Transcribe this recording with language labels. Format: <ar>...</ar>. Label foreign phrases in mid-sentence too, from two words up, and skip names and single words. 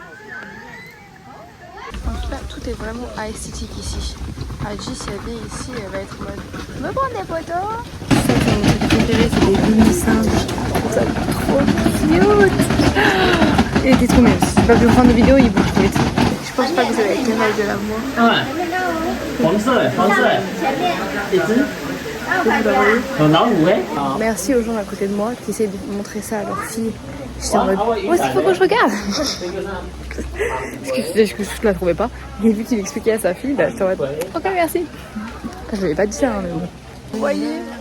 <fr>En tout cas, tout est vraiment esthétique ici. Adji, si elle vient ici, elle va être en mode me prendre des photos. Ça, c'est mon truc préféré, c'est des mini-singes. Ça trop cute. Il était trop mignon. Si j'ai pas pu prendre de vidéo, il bouge trop vite. Je pense pas que vous avez être capable de la voir. Ouais.</fr> <zh>黄色，黄色，一只。</zh> <fr>Merci aux gens à côté de moi qui essaient de montrer ça à leur fille. J'étais en mode, où est-ce qu'il faut que je regarde? Parce que je la trouvais pas. Et vu qu'il expliquait à sa fille, bah, j'étais en mode, ok, merci. Je lui avais pas dit ça, hein, mais bon. Vous voyez?</fr>